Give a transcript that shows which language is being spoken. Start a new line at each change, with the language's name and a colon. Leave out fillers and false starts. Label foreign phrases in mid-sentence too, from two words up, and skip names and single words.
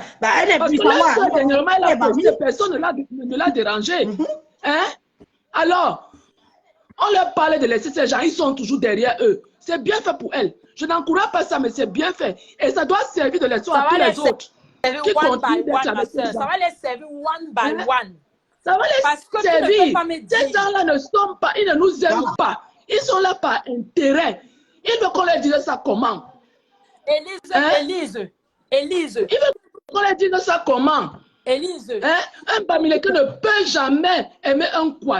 French: Parce que la soeur, dernièrement, elle a posé, personne ne l'a dérangé. Hein? Alors, on leur parlait de laisser ces gens, ils sont toujours derrière eux. C'est bien fait pour elle. Je n'encourage pas ça, mais c'est bien fait. Et ça doit servir de leçon à tous les autres. Qui continuent d'être avec ces gens. Ça va les servir
English: one by one.
French: Ça va les servir. Ces gens-là ne sont pas, ils ne nous aiment pas. Ils sont là par intérêt. Ils veulent qu'on leur dise ça comment? Élise. Ils veulent qu'on leur dise ça comment? Élise. Un Bamileke ne peut jamais aimer un quoi.